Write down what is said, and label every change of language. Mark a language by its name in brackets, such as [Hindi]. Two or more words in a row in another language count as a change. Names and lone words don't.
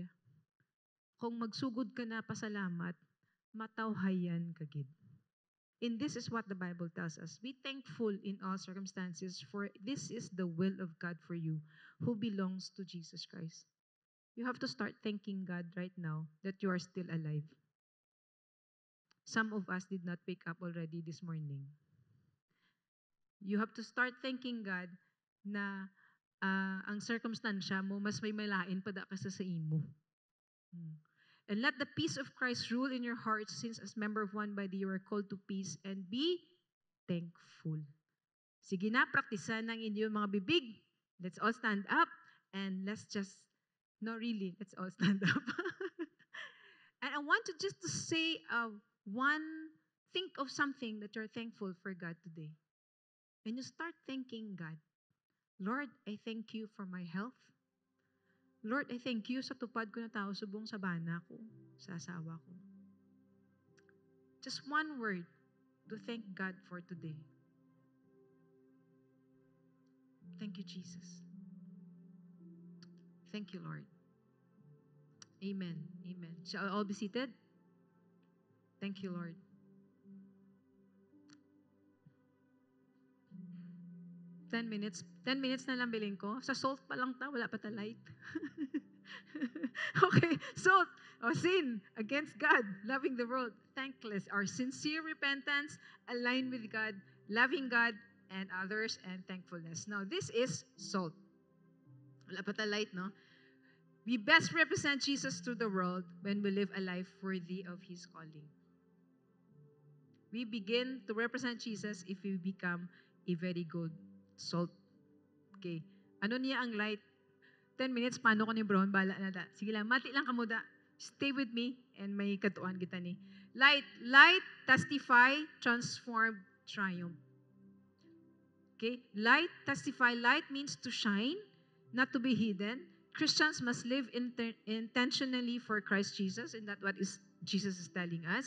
[Hiligaynon] Kung magsugod ka na pasalamat, matawhayan ka gid. [English] And this is what the Bible tells us. Be thankful in all circumstances, for this is the will of God for you who belongs to Jesus Christ. You have to start thanking God right now that you are still alive. Some of us did not wake up already this morning. You have to start thanking God [Hiligaynon] na ang circumstansya mo, mas may malain pa da kasi sa imo. [English] And let the peace of Christ rule in your hearts, since as member of one body you are called to peace, and be thankful. [Hiligaynon] Sige na, praktisan ng inyong mga bibig. [English] Let's all stand up and let's just, no really, let's all stand up. And I want to just to say think of something that you're thankful for God today. And you start thanking God. Lord, I thank you for my health. [Hiligaynon] Lord, [English] I thank you [Hiligaynon] sa tupad ko na tao subong sa bana ko, sa asawa ko. [English] Just one word to thank God for today. Thank you, Jesus. Thank you, Lord. Amen. Amen. Shall all be seated? Thank you, Lord. Ten minutes. [Hiligaynon] 10 minutes na lang bilhin ko. Sa salt pa lang ta, wala pa ta light. [English] Okay, salt or sin against God, loving the world, thankless. Our sincere repentance aligned with God, loving God and others, and thankfulness. Now, this is salt. [Hiligaynon] Wala pa ta light, no? [English] We best represent Jesus to the world when we live a life worthy of His calling. We begin to represent Jesus if we become a very good salt. [Hiligaynon] Okay. Ano niya ang light? 10 minutes, paano ko ni Brown? Bala na da. Sige lang, mati lang kamuda. [English] Stay with me [Hiligaynon] and may katuan kita ni. [English] Light. Light, testify, transform, triumph. Okay? Light, testify. Light means to shine, not to be hidden. Christians must live intentionally for Christ Jesus, and that's what Jesus is telling us.